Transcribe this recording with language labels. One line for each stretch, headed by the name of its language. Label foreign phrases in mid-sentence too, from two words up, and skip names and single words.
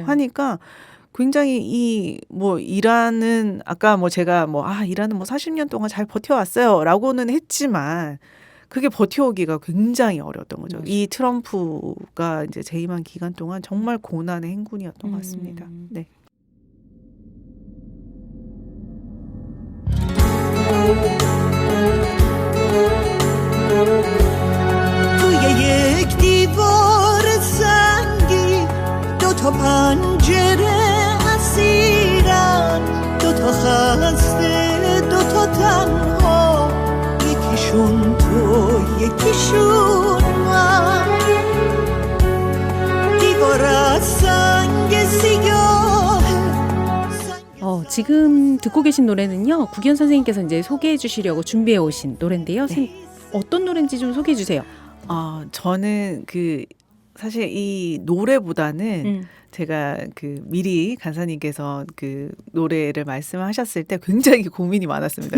Korean: 하니까 굉장히 이란은 아까 제가 이란은 40년 동안 잘 버텨왔어요라고는 했지만 그게 버텨오기가 굉장히 어려웠던 거죠. 이 트럼프가 이제 재임한 기간 동안 정말 고난의 행군이었던 것 같습니다. 네.
Persian: توی یک دیوار سنگی دو تا پنجره اسیرن دو تا خسته دو تا تنها یکیشون تو یکیشون من دیوار از سنگ سیاه
Korean: 지금 듣고 계신 노래는요, 국연 선생님께서 이제 소개해 주시려고 준비해 오신 노래인데요. 어떤 노래인지 좀 소개해 주세요. 저는 사실 이 노래보다는 제가 미리 간사님께서 그 노래를 말씀하셨을 때 굉장히 고민이 많았습니다.